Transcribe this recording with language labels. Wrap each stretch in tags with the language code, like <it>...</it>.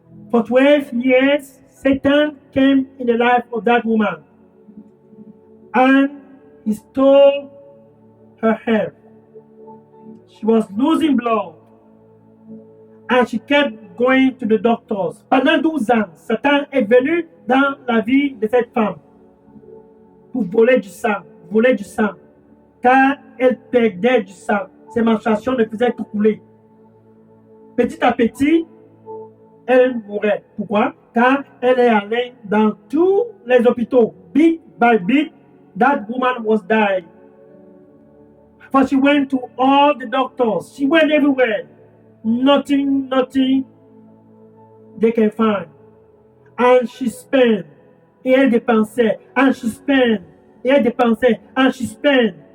<en>For 12 years, Satan came in the life of that woman, and he stole her health. She was losing blood, and she kept going to the doctors.</en> <fr>Pendant 12 ans, Satan est venu dans la vie de cette femme pour voler du sang, car elle perdait du sang. Ses menstruations ne faisaient que couler. Petit à petit, elle mourait. Pourquoi? Car elle est allée dans tous les hôpitaux.</fr> <en>Bit by bit, that woman was dying. For she went to all the doctors. She went everywhere. Nothing they can find. And she spent.</en> <fr>Et elle dépensait.</fr> <en>And she spent. Et elle dépensait. And she spent.</en>